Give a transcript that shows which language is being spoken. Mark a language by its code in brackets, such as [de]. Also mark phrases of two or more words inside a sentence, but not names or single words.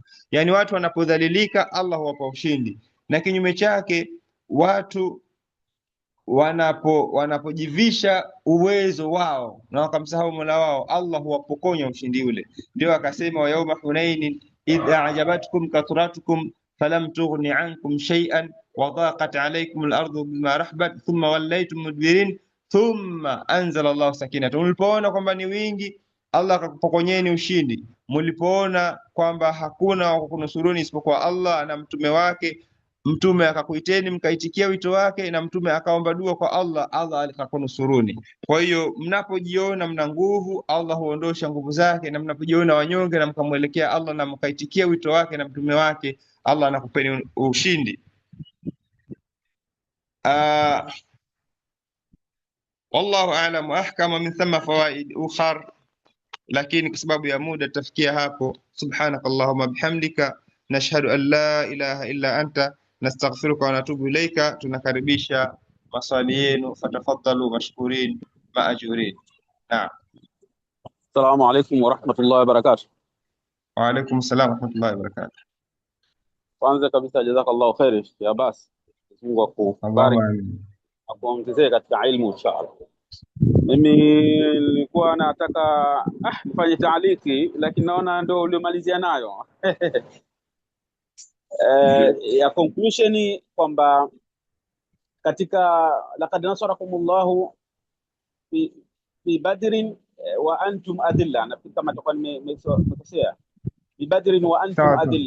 [sw] Yani watu wanapodhalilika Allah huwapa ushindi, na kinyume chake watu wanapojivisha uwezo wao na wakamsahau Mola wao, Allah huwapokonya ushindi ule. Ndio akasema [ar] ويوم حنين إذ أعجبتكم كثرتكم فلم تغن عنكم شيئا وضاقت عليكم الأرض بما رحبت ثم وليتم مدبرين ثم أنزل الله سكينته. [sw] Mlipoona kwamba ni wingi, Allah akakupokonyeni ushindi. Mlipoona kwamba hakuna wa kunusuruni isipokuwa Allah na mtume wake, mtume akakuiteni mkaitikia wito wake, na mtume akaomba dua kwa Allah, Allah akakunusuruni. Kwa hiyo mnapojiona mna nguvu, Allah huondosha nguvu zake, na mnapojiona wanyonge na mkamwelekea Allah na mkaitikia wito wake na mtume wake, Allah anakupeni ushindi. [ar] والله أعلم وأحكم من ثم فوائد أخر, [sw] lakini kwa sababu ya muda tutafikia hapo. [ar] سبحانك اللهم وبحمدك نشهد أن لا إله إلا أنت نستغفرك ونتوب إليك. [sw] Tunakaribisha maswali yenu, [ar] فتفضلوا مشكورين مأجورين. [sw] Naam. [ar] السلام عليكم ورحمة الله وبركاته. وعليكم السلام ورحمة الله وبركاته. [sw] Kwanza kabisa [ar] جزاك الله خيرا يا عباس, [sw] Mungu akubariki akuongezee katika ilmu [ar] إن شاء الله. [sw] Mimi nilikuwa nataka nifanye taaliki, lakini naona ndio uliomalizia nayo ya conclusion kwamba katika [ar] لقد نصركم الله في بدر وأنتم أذلة, [sw] na kama tutakuwa nimekosea, [ar] في بدر وأنتم أذلة.